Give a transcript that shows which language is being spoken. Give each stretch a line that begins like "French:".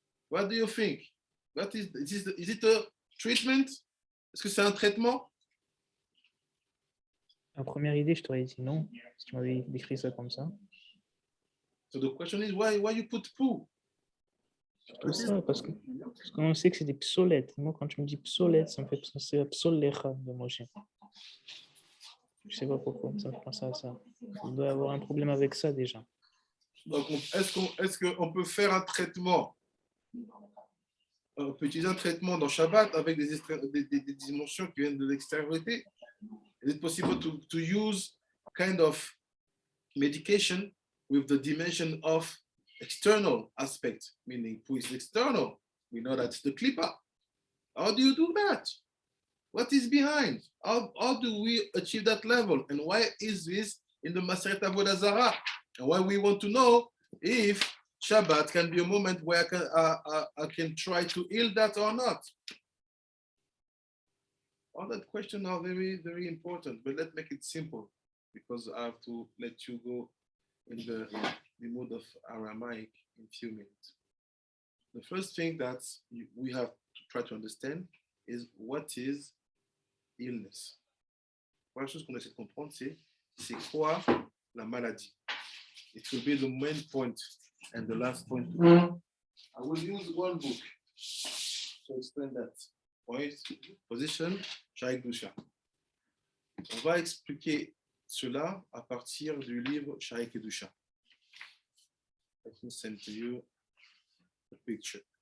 English: What do you think? Is it a treatment?
French: Est-ce que c'est un traitement? La première idée, je t'aurais dit non, si tu m'avais décrit ça comme ça.
English: So the question is, why you put poo?
French: Tout ça, parce qu'on sait que c'est des psolettes. Moi, quand tu me dis psolette, ça me fait penser à psolecha de Moshe. Je sais pas pourquoi, ça me fait penser à ça. Il doit y avoir un problème avec ça déjà. Donc, est-ce qu'on peut faire un traitement? On peut utiliser un traitement dans Shabbat avec des dimensions qui viennent de l'extériorité.
English: Is it possible to use kind of medication with the dimension of external aspect, meaning who is external? We know that's the klippa. How do you do that? What is behind? How do we achieve that level? And why is this in the Maseret Avoda Zarah? And why we want to know if Shabbat can be a moment where I can try to heal that or not. All that questions are very, very important, but let's make it simple because I have to let you go in the mood of Aramaic in a few minutes. The first thing that we have to try to understand is what is illness.
French: La première chose qu'on essaie de comprendre, c'est quoi la maladie.
English: It will be the main point and the last point. I will use one book to explain that. Position, Shaykh Dusha.
French: On va expliquer cela à partir du livre Shaykh Dusha.
English: I can send to you a picture.